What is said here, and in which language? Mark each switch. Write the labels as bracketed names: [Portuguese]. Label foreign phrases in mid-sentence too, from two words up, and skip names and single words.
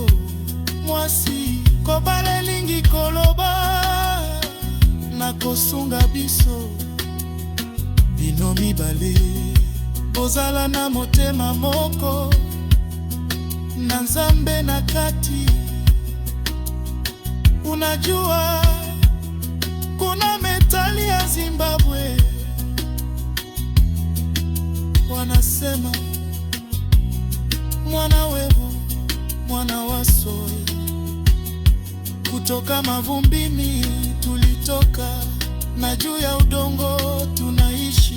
[Lingala] Mwasi kobala elingi koloba nakosunga biso. Bino mibale bozala na motema moko, na Nzambe na kati. [Swahili] Unajua kuna metali ya Zimbabwe wanasema mwana wewe mwana wa soy. Kutoka mavumbini tulitoka, na juu ya udongo tunaishi.